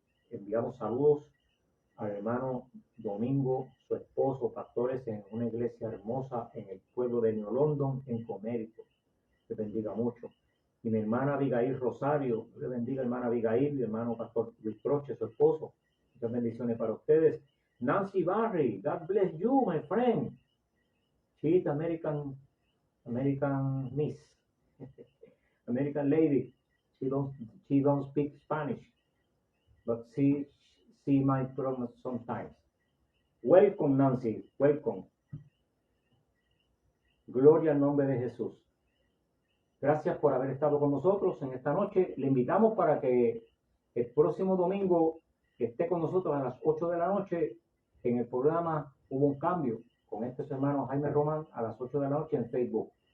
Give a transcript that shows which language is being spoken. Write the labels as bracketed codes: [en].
[es] Enviamos saludos al hermano Domingo, su esposo, pastores en una iglesia hermosa en el pueblo de New London, en Connecticut. Dios bendiga mucho. Y mi hermana Abigail Rosario, Dios le bendiga, hermana Abigail, mi hermano pastor Luis Troche, su esposo. Muchas bendiciones para ustedes. [en] Nancy Barry, God bless you, my friend. She's American Miss, American lady. She don't speak Spanish, but she might pronounce sometimes. Welcome, Nancy. Welcome. [es] Gloria al nombre de Jesús. Gracias por haber estado con nosotros en esta noche. Le invitamos para que el próximo domingo esté con nosotros a las 8 de la noche En el programa hubo un cambio con estos hermanos Jaime Román a las 8 de la noche en Facebook.